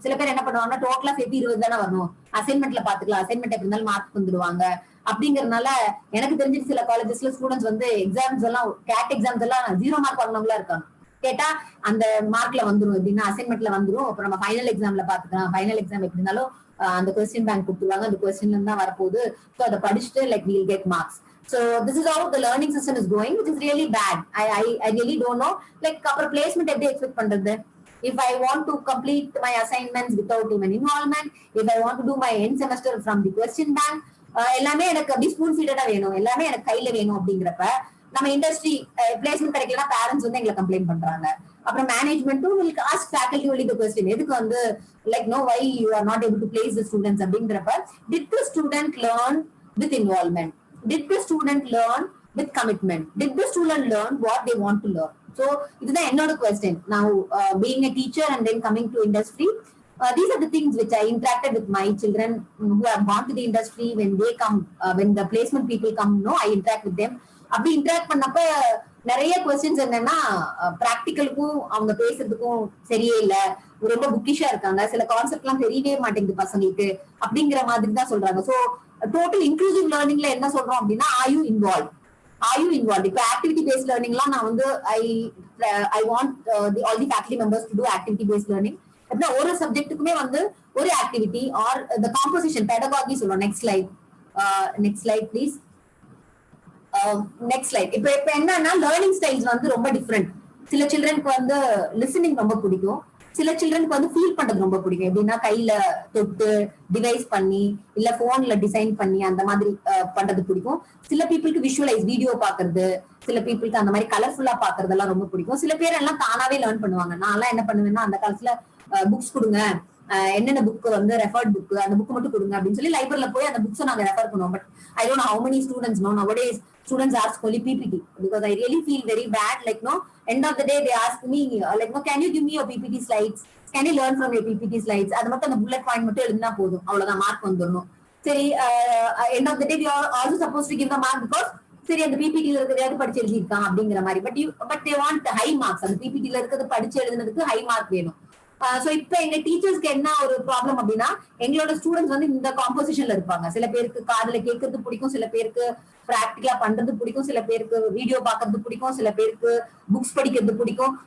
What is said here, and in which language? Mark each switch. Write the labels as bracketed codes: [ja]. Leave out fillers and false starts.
[ta] சில பேர் என்ன பண்ணுவாங்கன்னா டோட்டலா சேர்த்து 20 தானே வரணும், அசைன்மெண்ட்ல பாத்துக்கலாம், அசைன்மெண்ட் எப்படி இருந்தாலும் மார்க் வந்துடுவாங்க அப்படிங்கறதுனால எனக்கு தெரிஞ்சு சில காலேஜஸ்ல ஸ்டூடெண்ட்ஸ் வந்து எக்ஸாம்ஸ் எல்லாம் கேட் எக்ஸாம்ஸ் எல்லாம் 0 மார்க் வாங்கினவங்களா இருக்காங்க. கேட்டா அந்த மார்க்ல வந்துரும், எப்படின்னா அசைன்மெண்ட்ல வந்துரும், அப்புறம் நம்ம ஃபைனல் எக்ஸாம்ல பாத்துக்கலாம், ஃபைனல் எக்ஸாம் எப்படி இருந்தாலும் அந்த கொஸ்டின் பேங்க் கொடுத்துருவாங்க, அந்த கொஸ்டின்ல இருந்து தான் வரப்போகுது. [en] so [ta] அதை படிச்சுட்டு [en] Like we'll get marks. So this is how the learning system is going, which is really bad. I really don't know. [ta] Like அப்புறம் placement எப்படி expect பண்றது? [en] If I want to complete my assignments without even involvement, if I want to do my end semester from the question bank, [ta] எல்லாமே எனக்கு அப்படி spoon ஃபீடடா வேணும், எல்லாமே எனக்கு கையில வேணும் அப்படிங்கிறப்ப நம்ம இண்டஸ்ட்ரி பிளேஸ்மெண்ட் கிடைக்கலன்னா பேரண்ட்ஸ் வந்து எங்களை கம்ப்ளைண்ட் பண்றாங்க. அப்புறம் மேனேஜ்மெண்ட்டும் உங்களுக்கு [en] ask faculty only the question, [ta] எதுக்கு வந்து [en] like no why you are not able to place the students [ta] அப்படிங்கிறப்ப [en] Did the student learn with involvement, did the student learn with commitment, did the student learn what they want to learn? [ta] So இதுதான் என்னோட question. [en] Now being a teacher and then coming to industry, these are the things which I interacted with my children who have gone to the industry. When they come, when the placement people come, no, I interact with them. [ta] அப்படி interact பண்ணப்ப நிறைய questions என்னன்னா பிராக்டிக்கலுக்கும் அவங்க பேசுறதுக்கும் சரியே இல்ல, ரொம்ப புக்கிஷா இருக்காங்க, சில கான்செப்ட் எல்லாம் தெரியவே மாட்டேங்குது பசங்களுக்கு அப்படிங்கிற மாதிரி தான் சொல்றாங்க. சோ டோட்டல் இன்க்ளூசிவ் லேர்னிங்ல என்ன சொல்றோம் அப்படின்னா [en] Are you involve. இப்ப activity based லேர்னிங்லாம் [ta] நான் வந்து [en] I want all the faculty members to to activity based learning. [ta] அப்படின்னா ஒரு சப்ஜெக்ட்டுக்குமே வந்து ஒரு ஆக்டிவிட்டி ஆர் த காம்போசிஷன் பெடகாகி சொல்லுவோம். [en] Next slide please. Next slide. [ta] இப்ப என்னன்னா லேர்னிங் ஸ்டைல்ஸ் வந்து ரொம்ப டிஃப்ரெண்ட். சில சில்ட்ரனுக்கு வந்து லிசனிங் ரொம்ப பிடிக்கும், சில சில்ட்ரனுக்கு வந்து ஃபீல் பண்றது ரொம்ப பிடிக்கும். எப்படின்னா கையில தொட்டு டிவைஸ் பண்ணி இல்ல போன்ல டிசைன் பண்ணி அந்த மாதிரி பண்றது பிடிக்கும். சில பீப்புளுக்கு விஷுவலைஸ் வீடியோ பாக்குறது, சில பீப்புளுக்கு அந்த மாதிரி கலர்ஃபுல்லா பாக்குறதெல்லாம் ரொம்ப பிடிக்கும். சில பேர் எல்லாம் தானாவே லேர்ன் பண்ணுவாங்க. நான் எல்லாம் என்ன பண்ணுவேன்னா அந்த காலத்துல புக்ஸ் கொடுங்க, என்னென்ன புக் வந்து ரெஃபர்ட் புக், அந்த புக் மட்டும் கொடுங்க அப்படின்னு சொல்லி லைப்ரரியில போய் அந்த புக்ஸ் நாங்க ரெஃபர் பண்ணுவோம். [en] but I don't know how many students know nowadays students ask only PPT because I really feel very bad, like no, end of the day they ask me like no, can you give me your PPT slides, can you learn from your PPT slides, [ta] அது மட்டும் அந்த bullet point மட்டும் எழுதினா போதும், அவ்வளவுதான் mark வந்துடணும். [en] சரி, end of the day we are also supposed to give the mark because [ta] சரி அந்த பிபிடில இருக்கிறதையாவது படிச்சு எழுதிருக்கான் அப்படிங்கிற மாதிரி. [en] But they want high marks. [ta] அந்த பிபிடில இருக்கிறது படிச்சு எழுதுனதுக்கு ஹை மார்க் வேணும். சோ இப்ப எங்க டீச்சர்ஸ்க்கு என்ன ஒரு ப்ராப்ளம் அப்படின்னா, எங்களோட ஸ்டூடெண்ட்ஸ் வந்து இந்த காம்போசிஷன்ல இருப்பாங்க. சில பேருக்கு காதுல கேட்கறது பிடிக்கும், சில பேருக்கு பிராக்டிகலா பண்றது பிடிக்கும், சில பேருக்கு வீடியோ பாக்குறது பிடிக்கும், சில பேருக்கு புக்ஸ் படிக்கிறது பிடிக்கும்.